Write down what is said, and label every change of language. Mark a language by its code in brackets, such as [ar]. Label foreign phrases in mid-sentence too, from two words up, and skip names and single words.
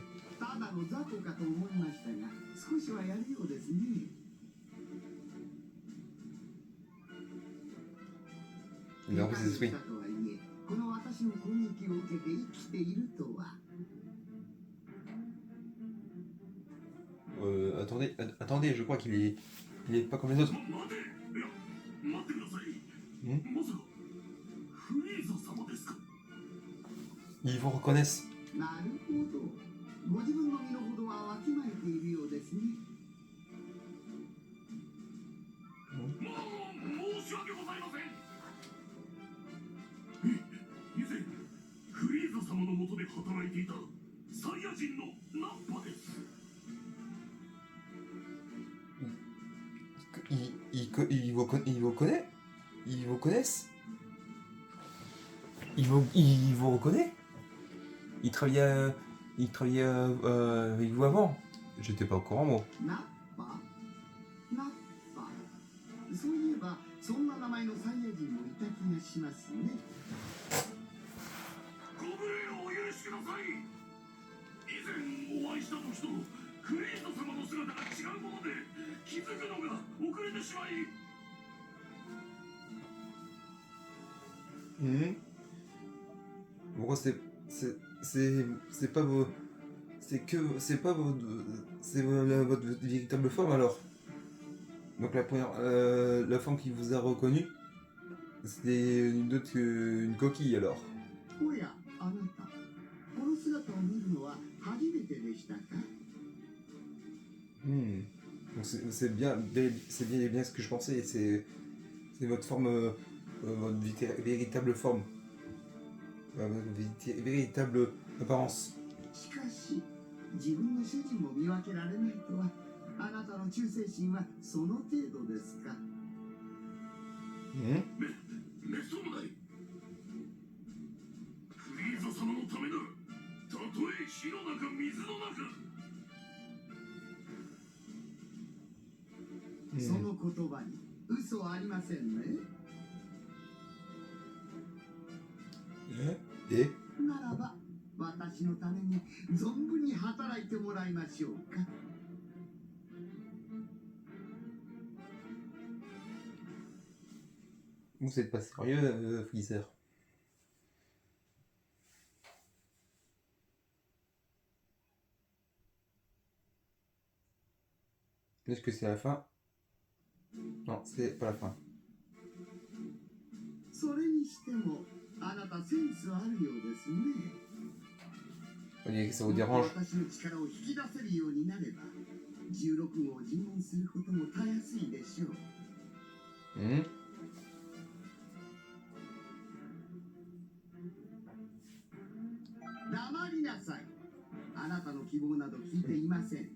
[ja] ただの雑魚かと思いましたが、少しはやるようですね。 [fr] Il a repris ses esprits. [ja] とはいえ、この私の攻撃を受けて生きているとは。 [fr] Attendez, je crois qu'il est pas comme les autres. [ja] 待ってください。ん？まさかフリーザ様ですか？ [fr] Ils vous reconnaissent. [ja] なるほど。ご自分の身の程はわきまえているようですね。申し訳ございません。以前フリーザ様の下で働いていたサイヤ人のナッパです。 [fr] Ils vous connaissent? Ils vous connaissent? Il vous reconnaît? Il travaillait avec vous avant? J'étais pas au courant, moi. [ja] ナッパそういえばそんな名前のサイヤ人もいた気がしますね。ご無礼をお許しください。以前お会いした時とクリート様の姿が違うもので気づくのが遅れてしまい。 [fr] Pourquoi c'est pas vos... C'est pas votre véritable forme alors. Donc la forme qui vous a reconnu, c'était une coquille alors. [ja] おや、あなた、この姿を見るのは初めてでしたか？ [fr] Donc c'est bien et bien ce que je pensais. C'est votre forme, votre véritable forme, votre véritable apparence. [ja] しかし、自分の主人も見分けられないとは、あなたの忠誠心はその程度ですか？めっそうもない。フリーザ様のためならたとえ火の中水の中。その言葉に嘘はありませんね。 [fr] Et [ja] ならば、私のために存分に働いてもらいましょうか。 [fr] vous êtes pas sérieux, Freezer. Est-ce que c'est la fin? Non, c'est pas la fin. [ja] それにしても、あなたセンスあるようですね。 [fr] On dirait que ça vous dérange. [ja] 私の力を引き出せるようになれば、16号を尋問することもたやすいでしょう。黙りなさい。あなたの希望など聞いていません。